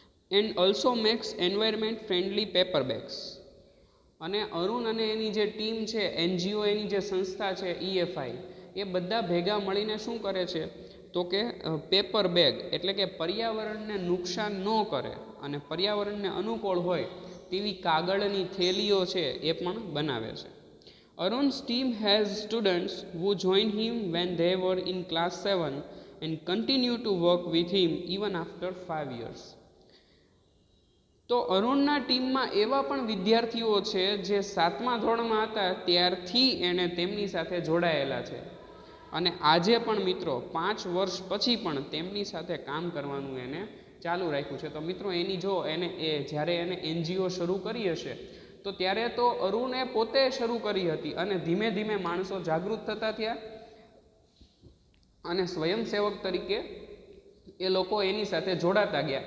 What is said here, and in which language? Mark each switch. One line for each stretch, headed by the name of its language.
English: And also makes environment friendly paper bags.
Gujarati: અને અરુણ અને એની જે ટીમ છે, NGO એની જે સંસ્થા છે EFI, એ બધા ભેગા મળીને શું કરે છે તો કે પેપર બેગ એટલે કે પર્યાવરણને નુકસાન ન કરે અને પર્યાવરણને અનુકૂળ હોય તેવી કાગળની થેલીઓ છે એ પણ બનાવે છે.
English: Arun's team has students who joined him when they were in class 7 and continue to work with him even after 5 years.
Gujarati: તો અરુણના ટીમમાં એવા પણ વિદ્યાર્થીઓ છે જે 7મા ધોરણમાં હતા ત્યારથી એણે તેમની સાથે જોડાયેલા છે, અને આજે પણ મિત્રો 5 વર્ષ પછી પણ તેમની સાથે કામ કરવાનું એને ચાલુ રાખ્યું છે. તો મિત્રો જ્યારે એને NGO શરૂ કરી હશે તો ત્યારે તો અરુણે પોતે શરૂ કરી હતી, અને ધીમે ધીમે માણસો જાગૃત થતા થયા, અને સ્વયંસેવક તરીકે એ લોકો એની સાથે જોડાતા ગયા.